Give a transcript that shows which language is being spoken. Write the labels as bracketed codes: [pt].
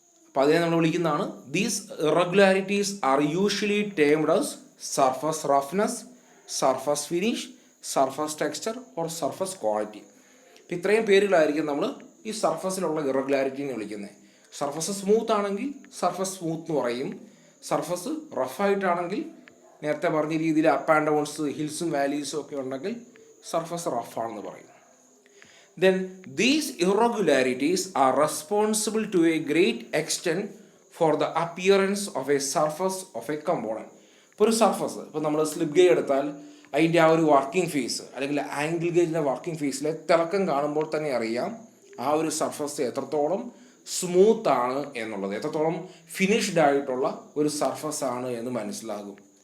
[ml] അപ്പോൾ അതിനെ നമ്മൾ വിളിക്കുന്നതാണ് [en] These irregularities are usually termed as surface roughness, surface finish, surface texture or surface quality. [ml] അപ്പോൾ ഇത്രയും പേരുകളായിരിക്കും നമ്മൾ ഈ സർഫസിലുള്ള ഇറഗുലാരിറ്റിനെ വിളിക്കുന്നത്. സർഫസ് സ്മൂത്ത് ആണെങ്കിൽ സർഫസ് സ്മൂത്ത് എന്ന് പറയും. സർഫസ് റഫായിട്ടാണെങ്കിൽ നേരത്തെ പറഞ്ഞ രീതിയിൽ അപ്പ് ആൻഡ് ഡൗൺസ്, ഹിൽസും വാലീസും ഒക്കെ ഉണ്ടെങ്കിൽ സർഫസ് റഫാണെന്ന് പറയും. [en] Then these irregularities are responsible to a great extent for the appearance of a surface of a component. [ml] ഇപ്പോൾ ഒരു സർഫസ്, ഇപ്പോൾ നമ്മൾ സ്ലിപ്പ് ഗേജ് എടുത്താൽ അതിൻ്റെ ആ ഒരു വർക്കിംഗ് ഫേസ് അല്ലെങ്കിൽ ആംഗിൾ ഗേജിൻ്റെ വർക്കിംഗ് ഫേസിലെ തിളക്കം കാണുമ്പോൾ തന്നെ അറിയാം ആ ഒരു സർഫസ് എത്രത്തോളം സ്മൂത്ത് ആണ് എന്നുള്ളത്, എത്രത്തോളം ഫിനിഷ്ഡ് ആയിട്ടുള്ള ഒരു സർഫസ് ആണ് എന്ന് മനസ്സിലാകും.